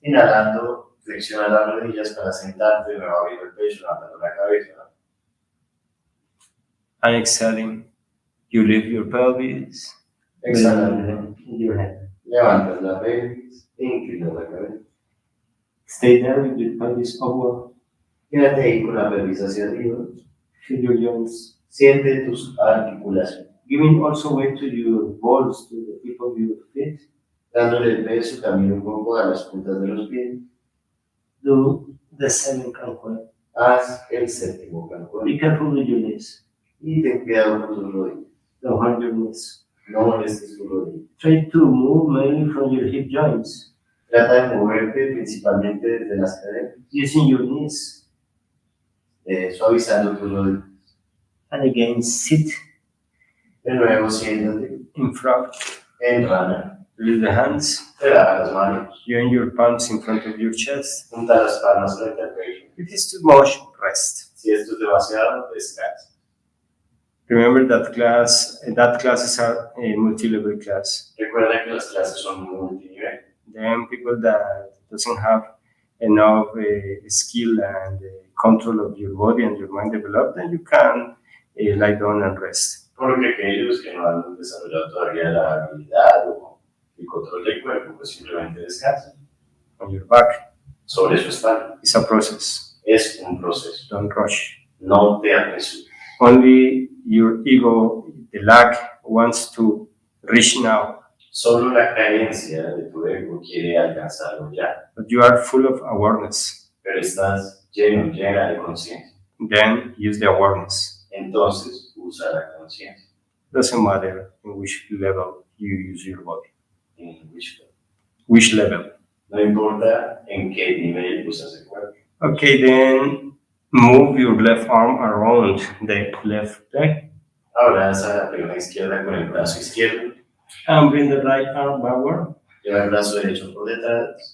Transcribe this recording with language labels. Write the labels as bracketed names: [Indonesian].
[Spanish] Inhalando, flexiona las rodillas para sentarte, luego abriendo el pecho, levantando la cabeza. [English] And exhaling, you lift your pelvis. [Spanish] Exhalando, [English] Your head. [Spanish] levantas la pelvis, inclinas la cabeza. [English] Stay there with your pelvis upward. [Spanish] Quédate ahí con la pelvis hacia arriba. [English] Feel your joints. [Spanish] Siente tus articulaciones. [English] Giving also weight to your balls, to the tip of your feet. [Spanish] Dándole el peso también un poco a las puntas de los pies. [English] Do the seventh Kankueb. [Spanish] Haz el séptimo canto. [English] Be careful with your knees. [Spanish] Y ten cuidado con tus rodillas. [English] Don't hurt your knees. [Spanish] No molestes tus rodillas. [English] Try to move mainly from your hip joints, [Spanish] Trata de moverte principalmente desde las caderas, [English] using your knees. [Spanish] Suavizando tus rodillas. [English] And again, sit [Spanish] De nuevo, siéntate [English] in front. [Spanish] en rana. [English] Release the hands. [Spanish] Relaja las manos. [English] Join your palms in front of your chest. [Spanish] Junta las palmas frente al pecho. [English] If it's too much, rest. [Spanish] Si esto es demasiado, descansa. [English] Remember that classes are a multi-level class. [Spanish] Recuerda que las clases son multinivel. [English] Then people that doesn't have enough skill and control of your body and your mind developed, then you can lie down and rest. [Spanish] Porque aquellos que no han desarrollado todavía la habilidad o el control del cuerpo, pues simplemente descansan. [English] on your back. [Spanish] sobre su espalda. [English] It's a process. [Spanish] Es un proceso. [English] Don't rush. [Spanish] No te apresures. [English] Only your ego, the lack, wants to reach now. [Spanish] Solo la carencia de tu ego quiere alcanzarlo ya, [English] But you are full of awareness. [Spanish] pero estás llena de conciencia. [English] Then use the awareness. [Spanish] Entonces usa la conciencia. [English] Doesn't matter in which level you use your body. [Spanish] En [English] Which level. [Spanish] No importa en qué nivel usas el cuerpo. [English] Okay, then move your left arm around the left leg. [Spanish] Ahora alza la pierna izquierda con el brazo izquierdo. [English] And bring the right arm backward [Spanish] Lleva el brazo derecho por detrás